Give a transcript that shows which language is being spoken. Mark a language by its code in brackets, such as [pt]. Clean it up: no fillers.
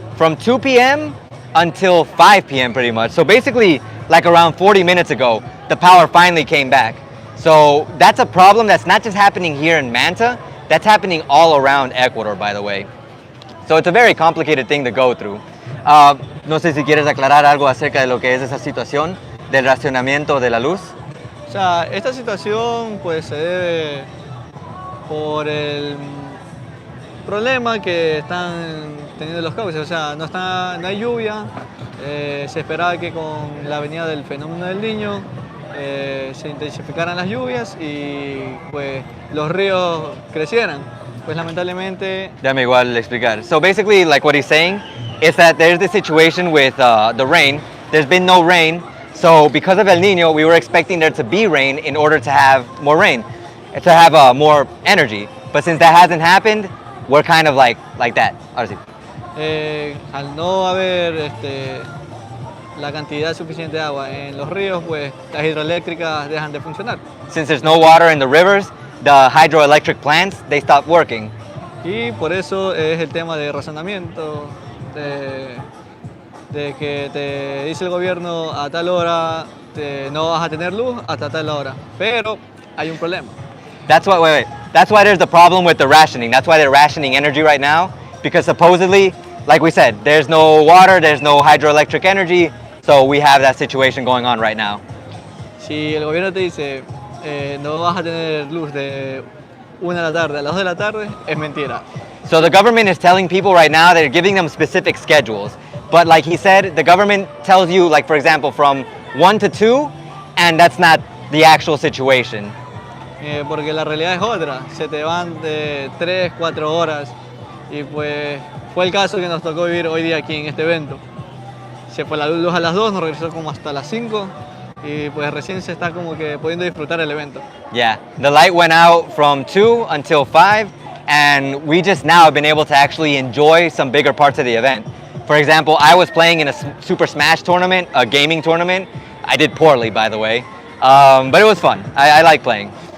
[en] From 2 p.m. until 5 p.m. pretty much. So basically, like around 40 minutes ago, the power finally came back. So that's a problem that's not just happening here in Manta, that's happening all around Ecuador, by the way. So it's a very complicated thing to go through. [es] No sé si quieres aclarar algo acerca de lo que es esa situación del racionamiento de la luz. O sea, esta situación pues se debe por el problema que están teniendo los cauces. O sea, no hay lluvia. Se esperaba que con la venida del fenómeno del Niño se intensificaran las lluvias y pues los ríos crecieran. Pues lamentablemente... Déjame igual explicar. [en] So basically, like what he's saying is that there's this situation with the rain. There's been no rain. So because of El Niño, we were expecting there to be rain in order to have more rain, to have more energy. But since that hasn't happened, we're kind of like that. [es] Ahora sí. Al no haber la cantidad suficiente de agua en los ríos, pues las hidroeléctricas dejan de funcionar. [en] Since there's no water in the rivers, the hydroelectric plants, they stop working. [es] Y por eso es el tema de razonamiento, de que te dice el gobierno a tal hora no vas a tener luz hasta tal hora. Pero hay un problema. [en] That's why there's the problem with the rationing. That's why they're rationing energy right now, because supposedly, like we said, there's no water, there's no hydroelectric energy, so we have that situation going on right now. [es] Si el gobierno te dice no vas a tener luz de 1 de la tarde a las 2 de la tarde, es mentira. [en] So the government is telling people right now, they're giving them specific schedules. But like he said, the government tells you, like for example, from 1 to 2, and that's not the actual situation. [es] Porque la realidad es otra, se te van de 3, 4 horas y pues fue el caso que nos tocó vivir hoy día aquí en este evento. Se fue la luz a las 2, nos regresó como hasta las 5 y pues recién se está como que pudiendo disfrutar el evento. [en] Yeah, the light went out from 2 until 5, and we just now have been able to actually enjoy some bigger parts of the event. For example, I was playing in a Super Smash tournament, a gaming tournament. I did poorly, by the way, but it was fun. I like playing.